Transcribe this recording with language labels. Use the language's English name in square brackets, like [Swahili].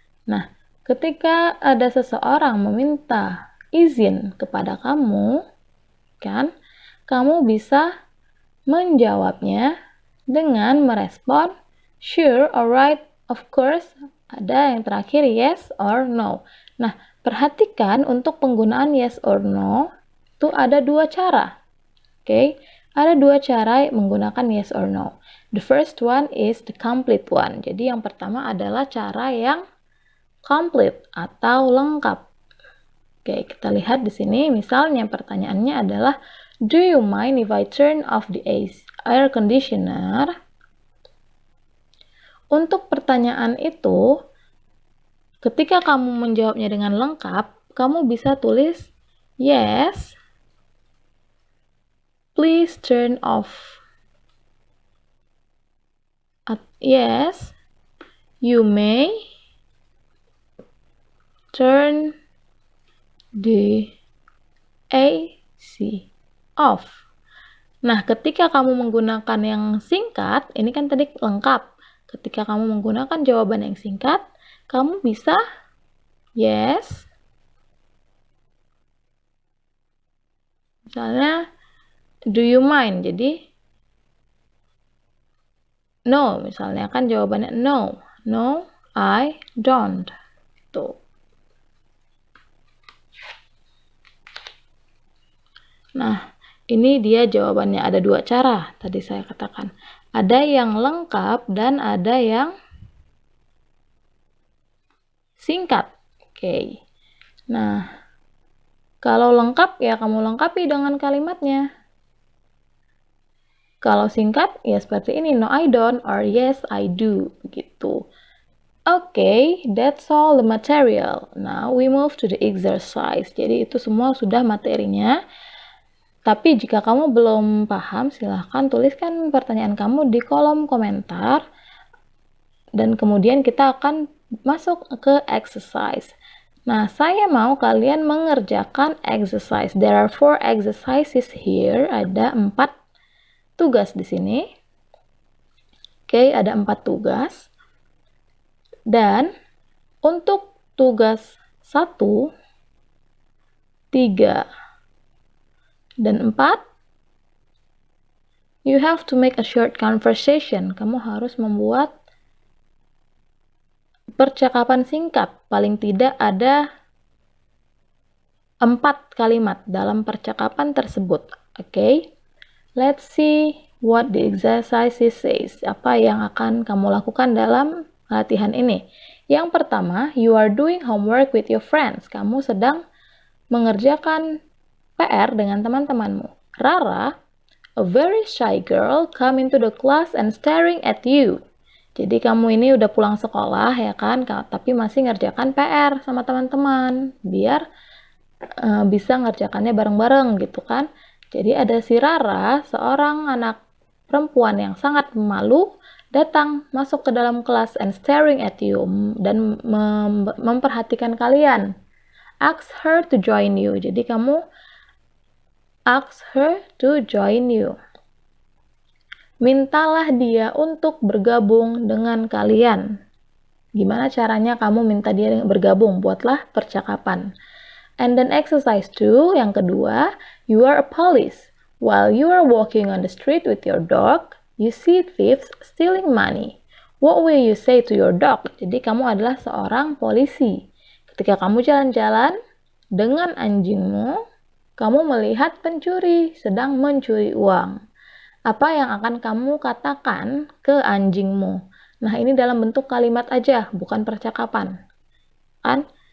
[Indonesian] Nah, ketika ada seseorang meminta izin kepada kamu, kan, kamu bisa menjawabnya dengan merespon [English] sure, alright, of course, [Indonesian] ada yang terakhir yes or no. Nah, perhatikan untuk penggunaan yes or no itu ada dua cara. Oke, ada dua cara menggunakan yes or no. [English] The first one is the complete one. [Indonesian] Jadi yang pertama adalah cara yang complete atau lengkap. Oke, kita lihat di sini. Misalnya pertanyaannya adalah, [English] do you mind if I turn off the air conditioner? [Indonesian] Untuk pertanyaan itu, ketika kamu menjawabnya dengan lengkap, kamu bisa tulis, [English] yes, please turn off. Yes, you may turn the AC off. [Indonesian] Nah, ketika kamu menggunakan yang singkat, ini kan tadi lengkap. Ketika kamu menggunakan jawaban yang singkat, kamu bisa yes. Misalnya, [English] do you mind? [Indonesian] Jadi, no. Misalnya kan jawabannya no. [English] No, I don't. [Indonesian] Tuh. Nah, ini dia jawabannya. Ada dua cara, tadi saya katakan. Ada yang lengkap dan ada yang singkat. Oke. Nah, kalau lengkap ya kamu lengkapi dengan kalimatnya. Kalau singkat ya seperti ini, [English] no I don't or yes I do, [Indonesian] begitu. [English] Okay, that's all the material. Now we move to the exercise. [Indonesian] Jadi itu semua sudah materinya. Tapi jika kamu belum paham, silahkan tuliskan pertanyaan kamu di kolom komentar. Dan kemudian kita akan masuk ke exercise. Nah, saya mau kalian mengerjakan exercise. [English] There are 4 exercises here. [Indonesian] Ada 4 tugas di sini. Oke, ada 4 tugas. Dan untuk tugas 1, 3, dan 4, [English] you have to make a short conversation. [Indonesian] Kamu harus membuat percakapan singkat. Paling tidak ada 4 kalimat dalam percakapan tersebut. Oke? [English] Let's see what the exercise says. [Indonesian] Apa yang akan kamu lakukan dalam latihan ini? Yang pertama, [English] you are doing homework with your friends. [Indonesian] Kamu sedang mengerjakan PR dengan teman-temanmu. [English] Rara, a very shy girl, come into the class and staring at you. [Indonesian] Jadi kamu ini udah pulang sekolah ya kan, tapi masih ngerjakan PR sama teman-teman. Biar bisa ngerjakannya bareng-bareng gitu kan. Jadi ada si Rara, seorang anak perempuan yang sangat pemalu, datang masuk ke dalam kelas [English] and staring at you, [Indonesian] dan memperhatikan kalian. [English] Ask her to join you. [Indonesian] Jadi kamu [English] ask her to join you. [Indonesian] Mintalah dia untuk bergabung dengan kalian. Gimana caranya kamu minta dia bergabung? Buatlah percakapan. [English] And then exercise 2, [Indonesian] yang kedua, [English] you are a police. While you are walking on the street with your dog, you see thieves stealing money. What will you say to your dog? [Indonesian] Jadi kamu adalah seorang polisi. Ketika kamu jalan-jalan dengan anjingmu, kamu melihat pencuri sedang mencuri uang. Apa yang akan kamu katakan ke anjingmu? Nah, ini dalam bentuk kalimat aja, bukan percakapan. Kan?